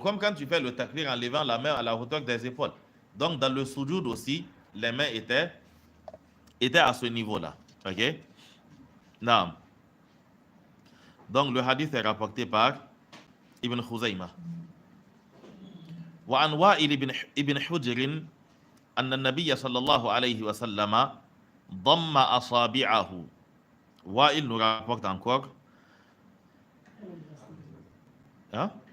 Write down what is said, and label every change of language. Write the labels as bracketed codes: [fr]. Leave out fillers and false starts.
[fr] Comme quand tu fais le takbir en levant la main à la hauteur des épaules. Donc dans le soujoud aussi, les mains étaient à ce niveau-là. Ok? Naam. Donc le hadith est rapporté par Ibn Khuzaymah. [ar] وعن وائل ابن حجر أن النبي صلى الله عليه وسلم ضم أصابعه. [fr] Wa'il nous rapporte encore. Hein?